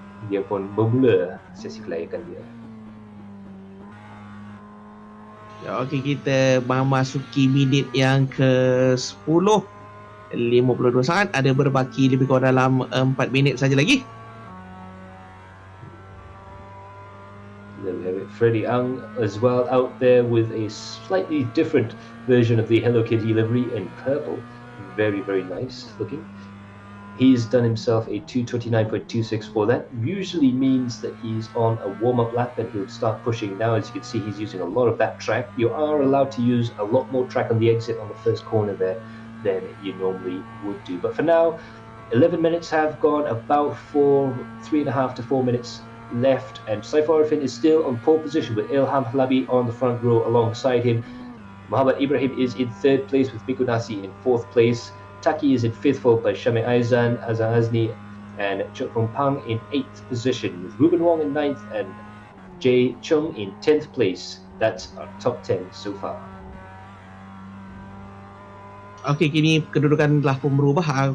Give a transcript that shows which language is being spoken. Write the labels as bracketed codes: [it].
[ms] Dia pun bermula sesi kelayakan dia. Okey, kita memasuki minit yang ke-10, 52 saat. Ada berbaki lebih kurang dalam 4 minit saja lagi. [en] There we have it. Freddie Ang as well out there with a slightly different version of the Hello Kitty livery in purple. Very, very nice looking. He's done himself a 2:29.264. That usually means that he's on a warm-up lap and he'll start pushing. Now, as you can see, he's using a lot of that track. You are allowed to use a lot more track on the exit on the first corner there than you normally would do. But for now, 11 minutes have gone, about 3.5 to 4 minutes left, and Saiful Arifin is still on pole position with Ilham Halabi on the front row alongside him. Muhammad Ibrahim is in 3rd place with Miko Nasi in 4th place. Taki is in 5th, followed by Shami Aizan, Azan Azni, and Chok Rong Pang in 8th position, with Ruben Wong in 9th and Jay Chung in 10th place. That's our top 10 so far. [ms] Okey, kini kedudukan telah pun berubah.